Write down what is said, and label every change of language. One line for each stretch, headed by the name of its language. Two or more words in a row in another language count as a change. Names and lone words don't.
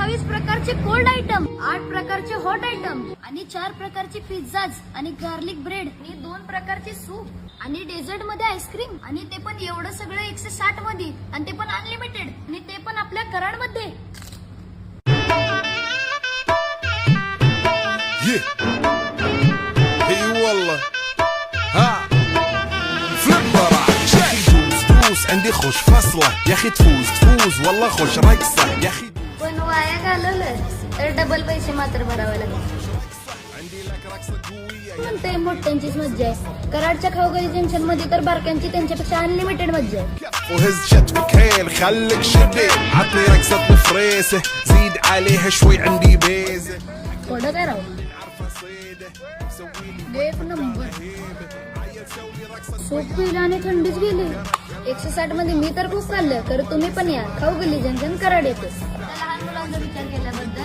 Marathi: 40 प्रकारचे
English: cold item,
Marathi: 8 प्रकारचे
English: hot item
Marathi: आणि 4 प्रकारचे पिझ्झाज आणि
English: garlic bread
Marathi: आणि 2 प्रकारचे सूप आणि डेझर्ट मध्ये आईस्क्रीम आणि ते पण एवढं सगळं 160 मध्ये आणि ते पण अनलिमिटेड आणि ते पण आपल्या कराडमध्ये.
Arabic: اي والله ها فليبر دوس عندي خوش فصله يا اخي تفوز والله خوش رقصه يا اخي
Marathi: पण वाया घालवलं तर डबल पैसे मात्र भरावे लागले.
Arabic: عندي لك رقصه قويه
Marathi: म्हणते मोठ्यांचीच मज्जा आहे. कराडच्या खाऊगली जंक्शन मध्ये तर बारक्यांची त्यांच्यापेक्षा अनलिमिटेड मज्जा आहे.
Arabic: وهز شتفك هيل خليك شديد عطني رقصه بفريسه زيد عليها شوي عندي بيزه
Marathi: थोडं काय राहू
Arabic: عارفه صيده مسوي لي
Marathi: एक नंबर.
Arabic: هيبه عيل سوي رقصه
Marathi: सूप पिलं आणि थंडीच गेली. 160 मध्ये मी तर खूप खाल्लं. तर तुम्ही पण या खाऊगली जंक्शन कराड येते. लहान मुलांचा विचार केला